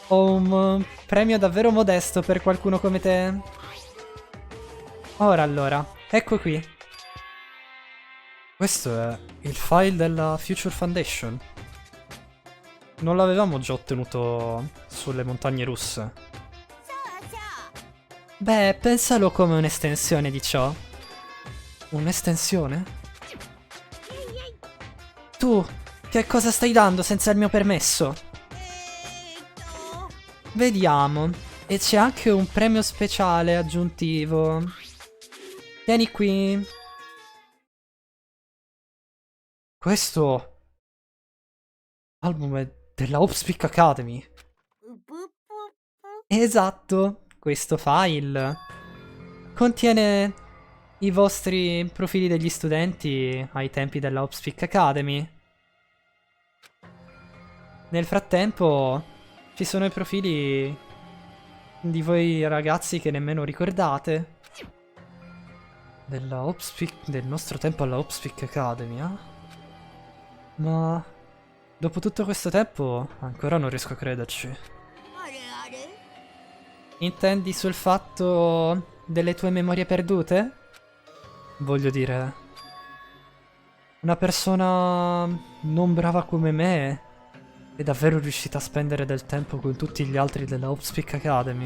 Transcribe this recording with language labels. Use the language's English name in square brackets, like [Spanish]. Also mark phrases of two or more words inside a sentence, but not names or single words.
[Italian] Ho un premio davvero modesto per qualcuno come te. Ora allora, ecco qui. Questo è il file della Future Foundation. Non l'avevamo già ottenuto sulle montagne russe. [Japanese] そうそう。 [Italian] Beh, pensalo come un'estensione di ciò. Un'estensione? Tu, che cosa stai dando senza il mio permesso? Vediamo. E c'è anche un premio speciale aggiuntivo. Tieni qui. Questo album è della Upspeak Academy. [Japanese] うぷぷぷ。 [Italian] Esatto, questo file contiene i vostri profili degli studenti ai tempi della Upspeak Academy. Nel frattempo ci sono i profili di voi ragazzi che nemmeno ricordate. Del nostro tempo alla Upspeak Academy, eh? Ma dopo tutto questo tempo ancora non riesco a crederci. [Japanese] あれあれ。 [Italian] Intendi sul fatto delle tue memorie perdute? Voglio dire, una persona non brava come me è davvero riuscita a spendere del tempo con tutti gli altri della Upspeak Academy?